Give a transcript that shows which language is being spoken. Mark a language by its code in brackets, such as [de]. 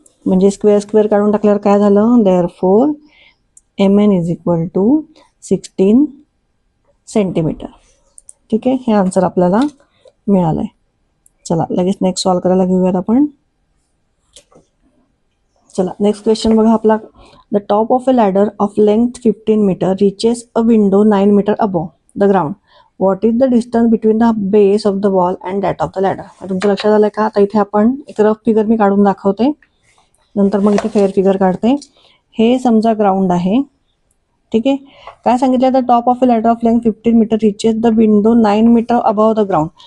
[mr] म्हणजे square square काढून टाकल्यावर काय झालं, [en] Therefore mn is equal to 16 centimetre. [mr] ठीक आहे, हे आन्सर आपल्याला मिळालं आहे. चला लगेच नेक्स्ट सॉल्व करायला घेऊयात आपण. चला नेक्स्ट क्वेश्चन बघा आपला. [en] The top of a ladder of length 15 metre reaches a window 9 metre above the ground. What is the distance between the base of the wall and that of the ladder. [mr] तुमच्या लक्षात आलं का, आता इथे आपण एक रफ फिगर मी काढून दाखवते, नंतर मग इथे फेअर फिगर काढते. हे समजा ग्राउंड आहे. ठीक आहे, काय सांगितलं, [en] The top of a ladder of length 15 metre reaches the window 9 metre above the ground.